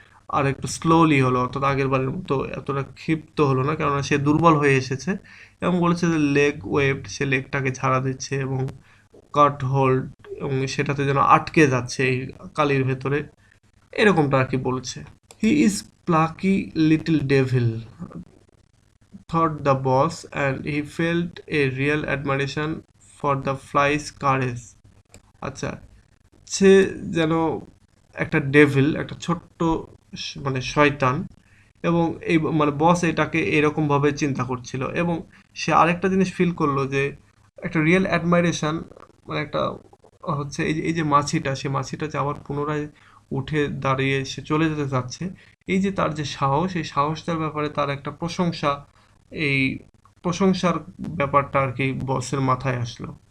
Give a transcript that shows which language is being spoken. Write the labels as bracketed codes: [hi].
[bn] আর একটু স্লোলি হলো, অর্থাৎ আগের বারের মতো এতটা ক্ষিপ্ত হলো না, কেননা সে দুর্বল হয়ে এসেছে। এবং বলেছে যে [en] leg waved, [bn] সে লেগটাকে ঝাড়া দিচ্ছে এবং [en] caught hold, [bn] এবং সেটাতে যেন আটকে যাচ্ছে এই কালির ভেতরে, এরকমটা আর কি বলছে। [en] He is plucky little devil, thought the boss, and he felt a real admiration for the fly's courage. [bn] আচ্ছা, সে যেন একটা ডেভিল, একটা ছোট্ট মানে শয়তান, এবং এই মানে বস এটাকে এরকম ভাবে চিন্তা করছিল। এবং সে আরেকটা জিনিস ফিল করলো যে একটা রিয়েল অ্যাডমাইরেশন, মানে একটা হচ্ছে এই যে মাছিটা, সে মাছিটা যে আবার পুনরায় উঠে দাঁড়িয়ে সে চলে যেতে চাচ্ছে, এই যে তার যে সাহস, এই সাহসটার ব্যাপারে তার একটা প্রশংসা, এই প্রশংসার ব্যাপারটা আর কি বসের মাথায় আসলো।